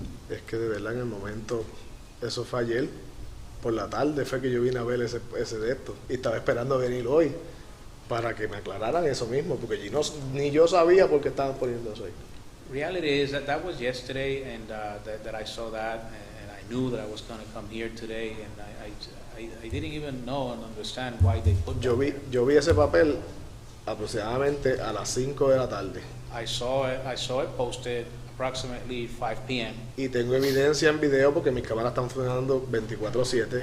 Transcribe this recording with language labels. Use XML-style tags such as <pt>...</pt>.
<es>Es que de verdad en el momento, eso fue ayer, por la tarde fue que yo vine a ver ese de esto, y estaba esperando venir hoy para que me aclararan eso mismo, porque ni yo sabía por qué estaban poniendo eso ahí.</es> <en>Reality is that was yesterday, and that I saw that, and I knew that I was going to come here today, and I didn't even know and understand why they put</en> <es>Yo vi ese papel aproximadamente a las 5 de la tarde.</es> <en>I saw it posted approximately 5 p.m.</en> <es>Y tengo evidencia en video porque mis cámaras están funcionando 24/7.</es>